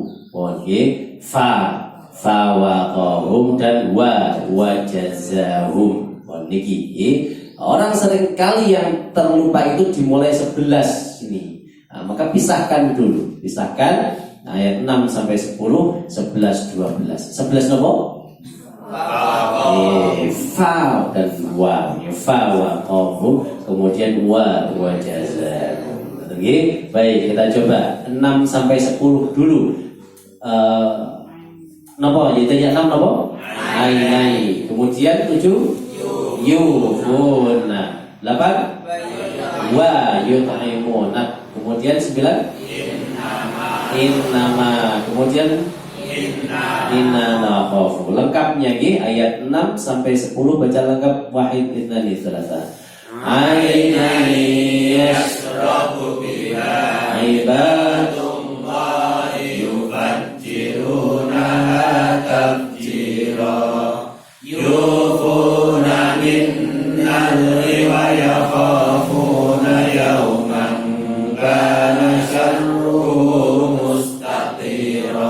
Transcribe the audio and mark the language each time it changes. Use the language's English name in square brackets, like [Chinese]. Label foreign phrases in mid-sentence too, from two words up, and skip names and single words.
[Indonesian] Oke, [Arabic] فوقاهم [Indonesian] dan wajazahum. Niki. Orang sering kali yang terlupa itu dimulai 11 ini. Nah, maka pisahkan dulu. Pisahkan ayat 6 sampai 10, 11 12. 11 nopo? Fa dan wa. [Arabic] فوقاهم, [Indonesian] kemudian wajazahum. Oke, baik, kita coba 6 sampai 10 dulu. Napa? Jadi 6 napa? Ainai. Kemudian 7 yufuna. [Arabic] 8 ويطعمون. [Indonesian] Kemudian 9 innama. Kemudian [Arabic] إنا نخاف. [Indonesian] Lengkapnya ayat 6 sampai 10 baca lengkap [Arabic] واحد اثنان ثلاثة. عينا يشرب بها عباد الله يفجرونها تفجيرا. يوفون بالنذر ويخافون يوما كان شره مستطيرا.